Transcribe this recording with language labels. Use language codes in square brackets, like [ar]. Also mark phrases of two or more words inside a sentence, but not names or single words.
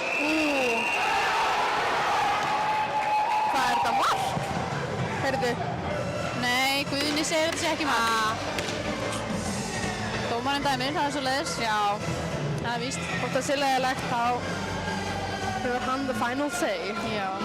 [is] Hvað er þetta mark? Heyrðu. Nei, Guðni segir þetta sé ekki mark. Dómarinn dæmir, það er svoleiðis. Já. Það er víst. Hvort það sé leiðilegt þá hefur hann [en] the final say. [is] Já.